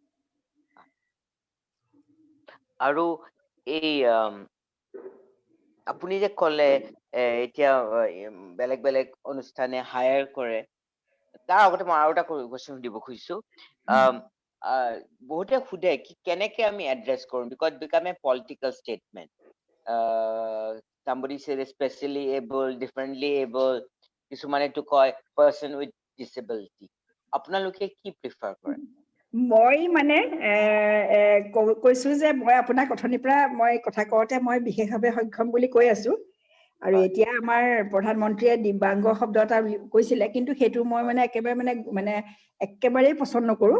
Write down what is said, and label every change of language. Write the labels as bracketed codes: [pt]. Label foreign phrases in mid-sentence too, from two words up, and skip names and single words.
[as] আৰু এই আপুনি যে ক'লে এতিয়া বেলেগ বেলেগ অনুষ্ঠানে হায়াৰ কৰে, তাৰ আগতে মই আৰু এটা কোৱেশ্চন সুধিব খুজিছো। বহুতে সোধে কি কেনেকে আমি এড্ৰেছ কৰিম, [en] because become a political statement. somebody said especially able, differently able, [as] কিছুমানেতো কয় [en] person with disability। [as] আপোনালোকে কি প্ৰিফাৰ কৰে? মই মানে কৈছো যে মই আপোনাক অথনিৰ পৰা মই কথা কওঁতে মই বিশেষভাৱে সক্ষম বুলি কৈ আছো। আৰু এতিয়া আমাৰ প্ৰধানমন্ত্ৰীয়ে দিব্যাংগ শব্দ এটা কৈছিলে, কিন্তু সেইটো মই মানে একেবাৰেই পচন্দ নকৰো।